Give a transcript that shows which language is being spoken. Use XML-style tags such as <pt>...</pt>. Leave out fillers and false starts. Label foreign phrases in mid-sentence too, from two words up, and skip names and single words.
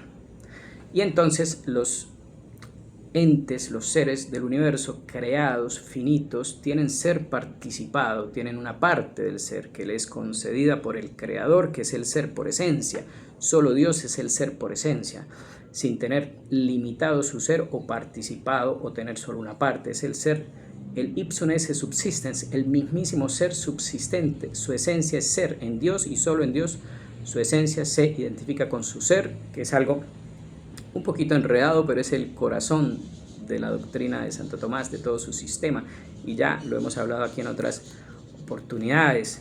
<es>Y entonces los entes, los seres del universo creados, finitos, tienen ser participado, tienen una parte del ser que les es concedida por el Creador, que es el ser por esencia. Solo Dios es el ser por esencia, sin tener limitado su ser o participado o tener solo una parte. Es el ser, el</es> <la>ipsum esse subsistens,</la> <es>el mismísimo ser subsistente. Su esencia es ser en Dios, y solo en Dios su esencia se identifica con su ser, que es algo un poquito enredado, pero es el corazón de la doctrina de Santo Tomás, de todo su sistema, y ya lo hemos hablado aquí en otras oportunidades.</es>